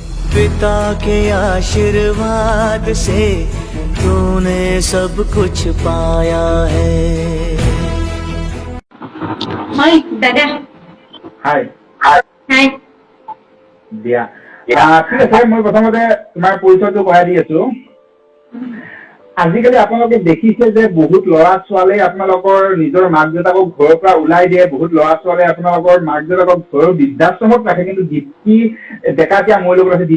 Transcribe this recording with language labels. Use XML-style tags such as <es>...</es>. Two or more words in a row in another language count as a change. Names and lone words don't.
<hi>पिता के आशीर्वाद से तूने सब कुछ पाया है। हाय दादा।</hi> <as>হাই হাই। দিয়া ঠিক আছে মই প্ৰথমতে তোমাৰ পৰিচয়টো কৰাই দি আছো। আজিকালি আপোনালোকে দেখিছে যে বহুত ল'ৰা ছোৱালীয়ে আপোনালোকৰ নিজৰ মাক দেউতাকক ঘৰৰ পৰা ওলাই দিয়ে, বহুত ল'ৰা ছোৱালীয়ে আপোনালোকৰ মাক দেউতাকক ঘৰৰ বৃদ্ধাশ্ৰমত ৰাখে, কিন্তু দীপ্তি ডেকাতিয়া মোৰ লগত আছে।</as>